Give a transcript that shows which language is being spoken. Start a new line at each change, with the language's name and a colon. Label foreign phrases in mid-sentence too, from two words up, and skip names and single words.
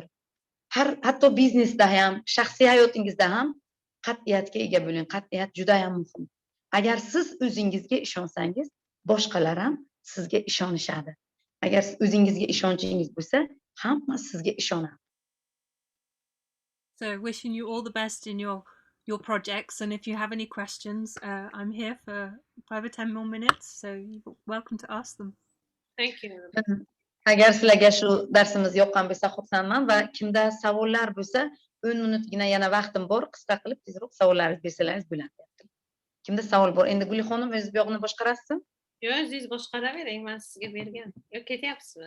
Uzbek: Hatto biznesda ham, shaxsiy hayotingizda ham qat'iyatga ega bo'ling. Qat'iyat juda ham muhim. Agar siz o'zingizga ishonsangiz, boshqalar ham sizga ishonishadi. Agar o'zingizga ishonchingiz bo'lsa, hamma sizga ishonadi.
English: So wishing you all the best in your projects, and if you have any questions, I'm here for 5 or 10 more minutes, so you're welcome to ask them. Thank you.
Uzbek: Agar sizlarga shu darsimiz yoqqan bo'lsa, xursandman va kimda savollar bo'lsa, 10 minutgina yana vaqtim bor, qisqa qilib tezroq savollaringizni bersalaringiz bo'ladi. Kimda savol bor? Endi Guli xonim o'zingiz bu yoqni boshqarasizmi? Yo'q, o'zingiz boshqaravering, men sizga bergan. Yo'q, ketyapsizmi?